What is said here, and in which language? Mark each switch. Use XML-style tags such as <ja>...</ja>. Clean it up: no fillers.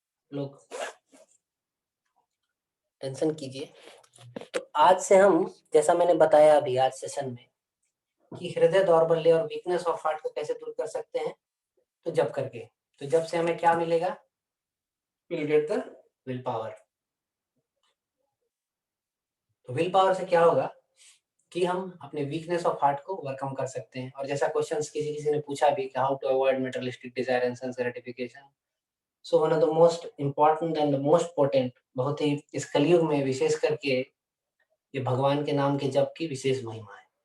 <hi>लोग टेंशन कीजिए. तो आज से हम, जैसा मैंने बताया अभी आज सेशन में, कि हृदय दौर्बल्य और वीकनेस ऑफ हार्ट को कैसे दूर कर सकते हैं, तो जप करके. तो जब से हमें क्या मिलेगा?</hi> <en>We'll get the will power.</en> <hi>तो विल पावर से क्या होगा कि हम अपने वीकनेस ऑफ हार्ट को ओवरकम कर सकते हैं. और जैसा क्वेश्चंस किसी ने पूछा भी कि</hi> <en>how to avoid materialistic desire and sense gratification, so one of the most important and the most potent,</en> <hi>बहुत ही इस कलयुग में विशेष करके ये भगवान के नाम के जप की विशेष महिमा है.</hi>